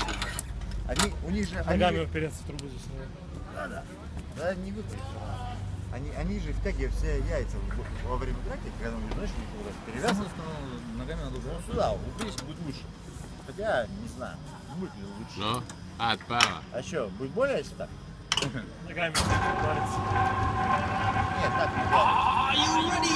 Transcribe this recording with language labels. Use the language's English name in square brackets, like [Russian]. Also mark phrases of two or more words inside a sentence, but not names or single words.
[Russian] Они, у них же... Ногами упереться в трубу здесь. Да, не выпадет. Они же втягивают все яйца во время драки, когда у них, знаешь, у них вот перевязаны. Ногами надо Ну сюда, упрись, будет лучше. Хотя, не знаю, будет ли лучше. [Estonian] No, head päeva. [Russian] А что, будет более, если так? Ногами удариться. Нет, так не